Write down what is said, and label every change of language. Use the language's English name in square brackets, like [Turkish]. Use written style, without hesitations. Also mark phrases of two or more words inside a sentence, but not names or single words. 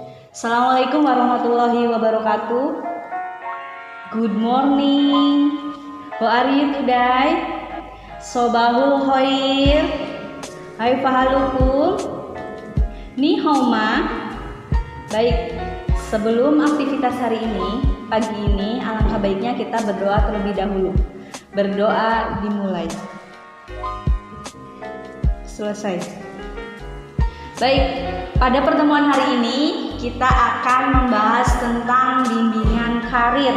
[Arabic] السلام عليكم ورحمة الله وبركاته. [English] Good morning. How are you today? [Arabic] صباح الخير. كيف حالكم. [Chinese] 你好吗. [Indonesian] Baik, sebelum aktivitas hari ini, pagi ini alangkah baiknya kita berdoa terlebih dahulu. Berdoa dimulai. Selesai. Baik, pada pertemuan hari ini kita akan membahas tentang bimbingan karir.